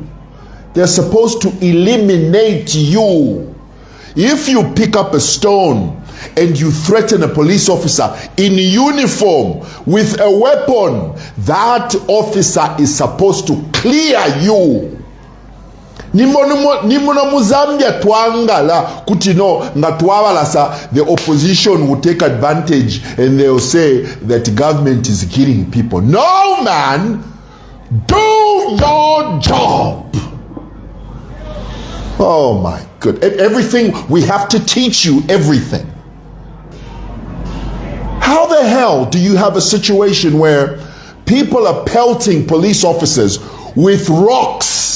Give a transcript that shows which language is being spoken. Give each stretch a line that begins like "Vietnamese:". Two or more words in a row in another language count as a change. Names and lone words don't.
English: They're supposed to eliminate you. If you pick up a stone and you threaten a police officer in uniform with a weapon, that officer is supposed to clear you.
Bemba: Nimona Muzambia twangala kuti no ngatwabalasa,
English: the opposition will take advantage and they'll say that government is killing people. No, man, do your job. Oh my good. Everything, we have to teach you everything. How the hell do you have a situation where people are pelting police officers with rocks?